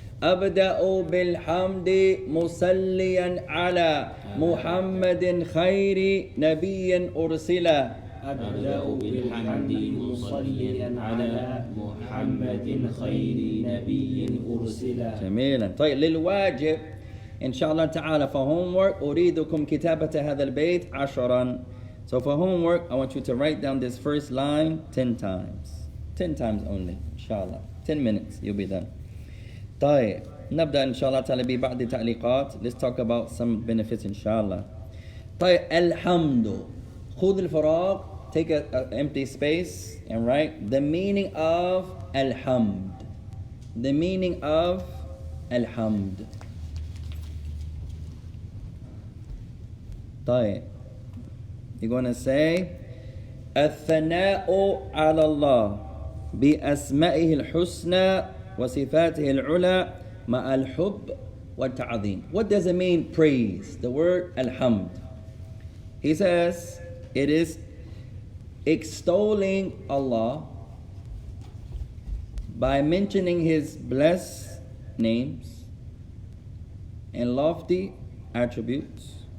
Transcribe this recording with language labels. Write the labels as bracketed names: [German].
[Arabic] أبدأ بالحمد مصليا على محمد خير نبي أرسل. أبدأ بالحمد مصليا على محمد خير نبي أرسل. جميلا. طيب, للواجب إن شاء الله تعالى [English] for homework [Arabic] أريدكم كتابة هذا البيت 10. [English] So for homework I want you to write down this first line 10 times. 10 times only inshallah. 10 minutes you'll be done. [Arabic] طيب, نبدأ إن شاء الله تعالى ببعض تعليقات. [English] Let's talk about some benefits inshallah. [Arabic] طيب, الحمد. خذ الفراغ. [English] Take an empty space and write the meaning of alhamd. The meaning of alhamd. [Arabic] طيب, [English] you're going to say [Arabic] الثناء على الله بأسمائه الحسنى وصفاته العلى مع الحب والتعظيم. [English] What does it mean, praise? The word alhamd. He says it is extolling Allah by mentioning His blessed names and lofty attributes.